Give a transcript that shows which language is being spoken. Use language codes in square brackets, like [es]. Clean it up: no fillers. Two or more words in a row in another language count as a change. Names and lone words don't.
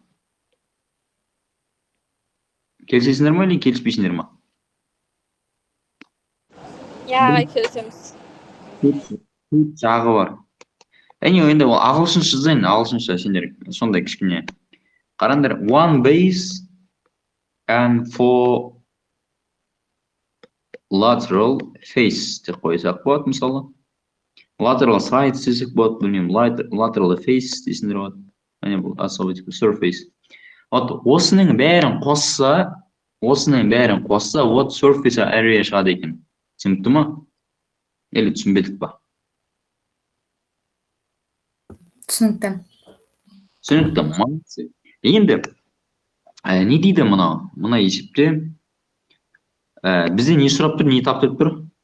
[kk] Келісесіңдер ма или келіспейсіңдер ма? Иә, келісеміз. Төрт жағы бар. Енді ол ағылшынша жазайын, ағылшынша сендер сондай кішкене. Қараңдар, [en] one base and four lateral face [kk] деп қойсақ болады, мысалы. [en] Lateral sides [kk] десек болады, білмеймін, [en] lateral face [kk] дейсіңдер болады. Әне бұл особый surface. Вот осының бәрін қосса, вот [en] surface area [kk] шығады екен. Түсінікті ма? Или түсінбедік па? Түсінікті. Түсінікті, молодцы. Енді не дейді мына есепте? Бізде не сұрап тұр, не тапты тұр?